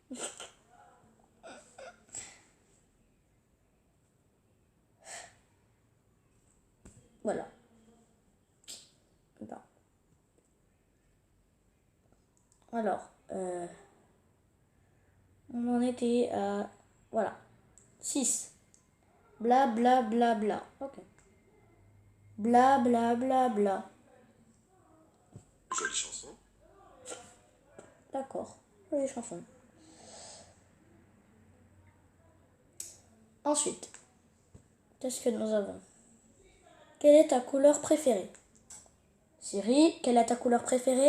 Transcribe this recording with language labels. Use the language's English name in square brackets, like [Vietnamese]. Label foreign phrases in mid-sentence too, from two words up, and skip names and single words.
[French] Voilà. Bon. Alors, on en était à... Voilà. 6. Bla bla bla bla. Ok. Bla bla bla bla. Jolie chanson. D'accord. Jolie chanson. Ensuite, qu'est-ce que nous avons? Quelle est ta couleur préférée? Siri, quelle est ta couleur préférée?